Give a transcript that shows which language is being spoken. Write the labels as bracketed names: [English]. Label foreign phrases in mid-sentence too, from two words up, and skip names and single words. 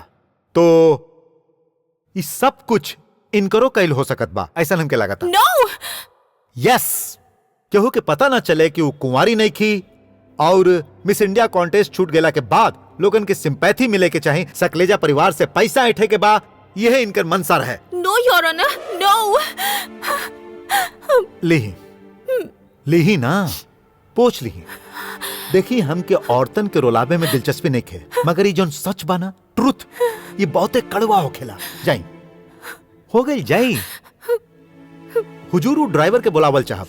[Bhojpuri] तो ये सब कुछ इनकरो कैल हो सकत बा, ऐसा हमके लागत। नो यस, केहू के पता ना चले कि वो कुंवारी नहीं थी, और मिस इंडिया कॉन्टेस्ट छूट गेला के बाद लोगन के सिंपैथी मिले के चाहे, सकलेजा परिवार से पैसा ऐठे के बा, यह इनकर मंशा है। [English] No your honour, no. [Bhojpuri] लीही ना, पोछ लीही। देखी, हम के औरतन के रोलाबे में दिलचस्पी नहीं खे, मगर ये जोन सच बा ना, ट्रुथ, ये बहुते कड़वा होखेला। जाई हो गई, जाई। हुजूर ड्राइवर के बुलावल चाहब।